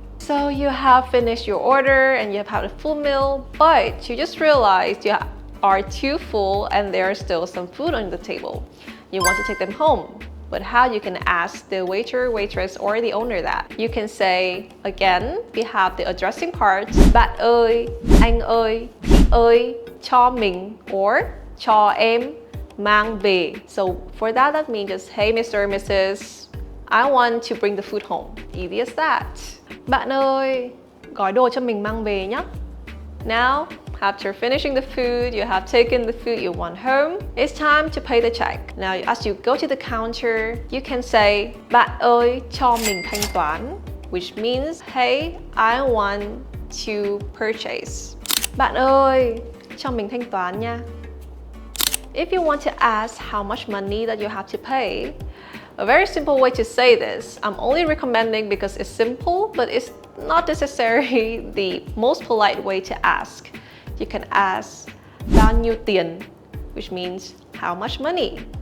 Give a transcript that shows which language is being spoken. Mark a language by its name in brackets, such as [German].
[English] So you have finished your order and you have had a full meal, but you just realized you are too full and there are still some food on the table. You want to take them home. but how you can ask the waiter, waitress, or the owner that. You can say, again, we have the addressing parts. [Vietnamese] Bạn ơi, anh ơi, chị ơi, cho mình, or cho em mang về. [English] So for that, that means just, hey, Mr. or Mrs. I want to bring the food home. Easy as that. [Vietnamese] Bạn ơi, gói đồ cho mình mang về nhé. [English] Now, after finishing the food, you have taken the food you want home, it's time to pay the check. Now, as you go to the counter, you can say, [Vietnamese] Bạn ơi, cho mình thanh toán, [English] which means, hey, I want to purchase. [Vietnamese] Bạn ơi, cho mình thanh toán nha. [English] If you want to ask how much money that you have to pay, a very simple way to say this, I'm only recommending because it's simple, but it's not necessarily the most polite way to ask. You can ask [Vietnamese] bao nhiêu tiền, [English] which means how much money.